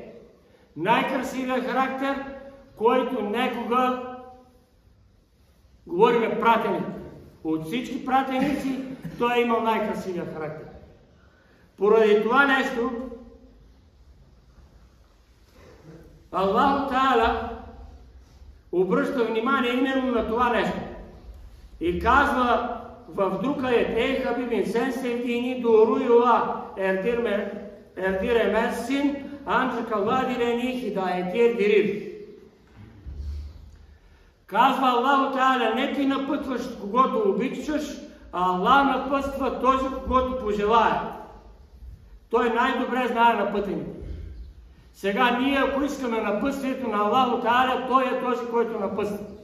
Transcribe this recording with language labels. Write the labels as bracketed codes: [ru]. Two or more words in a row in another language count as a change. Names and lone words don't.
[bg] Най-красивият характер, който некога, говорим пратеник, от всички пратеници, той е имал най-красивия характер. Поради това нещо, Аллах Таала обръща внимание именно на това нещо. И казва в друг аят: ей Хабибин, [tr] сен sevdiğini doğru yola erdiremezsin, ancak Allah dileni hidayete erdirir. [bg] Казва Аллах Таала: не ти напътваш когото обичаш, а Аллах напътства този, когото пожелае. Той най-добре знае напътените. Сега ние, ако искаме напътствието на Аллах Таала, той е този, който напътства.